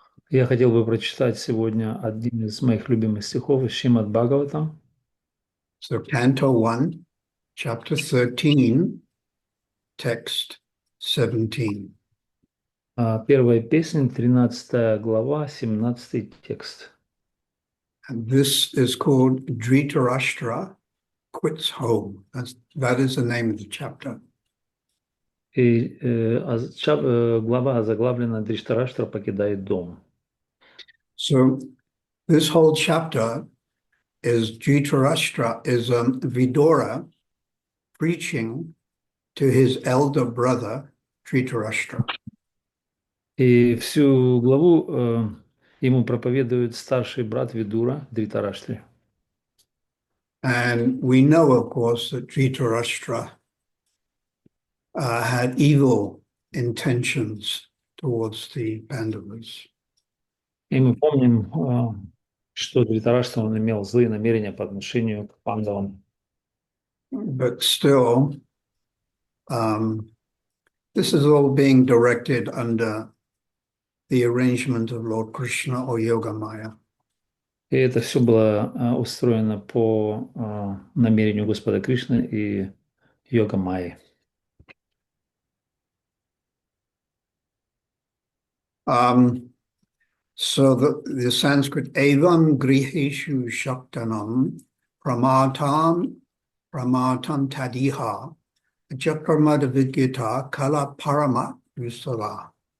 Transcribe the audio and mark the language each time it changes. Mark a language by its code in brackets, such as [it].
[ru] Я хотел бы прочитать сегодня один из моих любимых стихов из Шримад Бхагаватам. [en] So Canto 1, Chapter 13, Text 17. [ru] Первая песня, 13 глава, 17 текст. [en] And this is called Dhritarashtra Quits Home. That is the name of the chapter. [ru] И глава озаглавлена «Дриштараштра покидает дом». [en] So this whole chapter is Dhritarashtra, is Vidura preaching to his elder brother Dhritarashtra. [ru] И всю главу ему проповедует старший брат Видура, Дритараштри. [en] And we know, of course, that Dhritarashtra had evil intentions towards the Pandavas. [ru] И мы помним, что Дритараштра, он имел злые намерения по отношению к пандавам. [en] But still, this is all being directed under the arrangement of Lord Krishna or Yogamaya. [ru] И это все было устроено по намерению Господа Кришны и Йога Майи. [en] So the Sanskrit [sa] evam griheshu shaktanam pramatam tadiha japramada vidyata kala parama yusala.